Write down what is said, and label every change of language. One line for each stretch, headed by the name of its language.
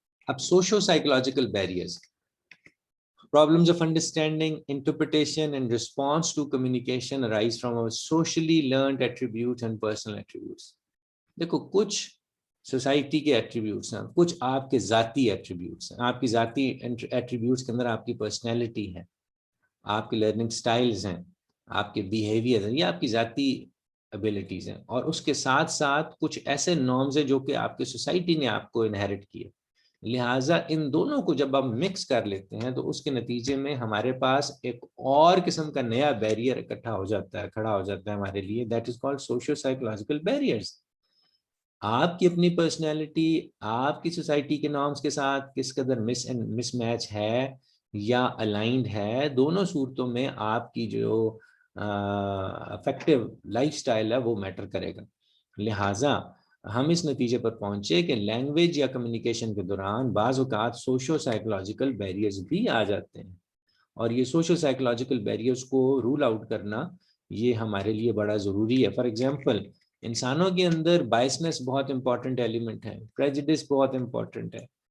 English: اب socio psychological barriers, problems of understanding, interpretation and response to communication arise from our socially learned attributes and personal attributes.
Urdu: دیکھو کچھ society کے attributes ہیں، کچھ آپ کے ذاتی ایٹریبیوٹس ہیں. آپ کی ذاتی ایٹریبیوٹس کے اندر آپ کی پرسنالٹی ہے، آپ کے لرننگ سٹائلز ہیں، آپ کے بیہیویئر ہیں، یہ آپ کی ذاتی ابیلٹیز ہیں. اور اس کے ساتھ ساتھ کچھ ایسے نارمز ہیں جو کہ آپ کی سوسائٹی نے آپ کو انہیرٹ کیے. لہٰذا ان دونوں کو جب ہم مکس کر لیتے ہیں تو اس کے نتیجے میں ہمارے پاس ایک اور قسم کا نیا بیریئر اکٹھا ہو جاتا ہے، کھڑا ہو جاتا ہے ہمارے لیے.
English: That is called socio psychological barriers.
Urdu: آپ کی اپنی پرسنالٹی آپ کی سوسائٹی کے نارمز کے ساتھ کس قدر مس میچ ہے یا الائنڈ ہے، دونوں صورتوں میں آپ کی جو افیکٹو لائف سٹائل ہے وہ میٹر کرے گا. لہٰذا ہم اس نتیجے پر پہنچے کہ لینگویج یا کمیونیکیشن کے دوران بعض اوقات سوشو سائیکولوجیکل بیریئرز بھی آ جاتے ہیں، اور یہ سوشو سائیکولوجیکل بیریئرز کو رول آؤٹ کرنا یہ ہمارے لیے بڑا ضروری ہے. فار ایگزامپل انسانوں کے اندر بائسنس بہت امپورٹنٹ ایلیمنٹ ہے، پریجڈس بہت امپورٹنٹ ہے.